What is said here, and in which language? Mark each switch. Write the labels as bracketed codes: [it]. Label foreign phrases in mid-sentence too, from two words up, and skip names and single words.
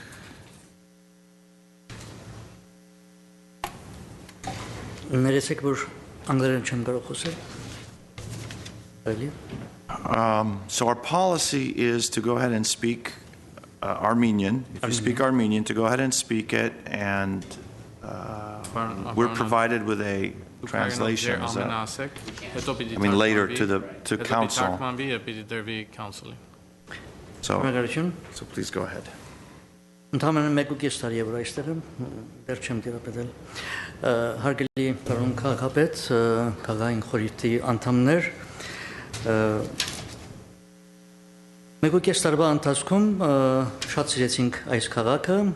[en] So our policy is to go ahead and speak Armenian. If you speak Armenian, to go ahead and speak it, and we're provided with a translation. I mean, later to council. So please go ahead. [hy] Ընդհանրապես մեկ ու կես տարի է որ այստեղ եմ, դեռ չեմ դիապետել։ Հարգելի պարոն քաղաքապետ, քաղաքային խորհրդի անդամներ, մեկ ու կես տարվա ընթացքում շատ սիրեցինք այս քաղաքը